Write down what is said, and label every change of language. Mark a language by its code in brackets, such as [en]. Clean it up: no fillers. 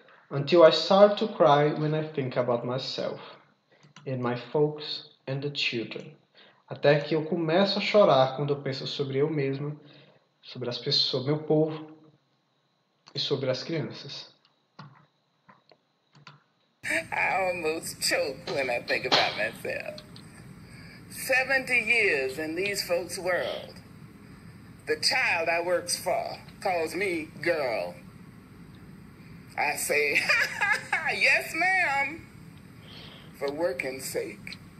[en] Until I start to cry when I think about myself. And my folks and the children. [pt] Até que eu começo a chorar quando eu penso sobre eu mesma, sobre as pessoas, sobre meu povo e sobre as crianças. [en] I almost choke when I think about myself. 70 years in these folks' world. The child I works for calls me girl. I say, yes, ma'am, for working's sake.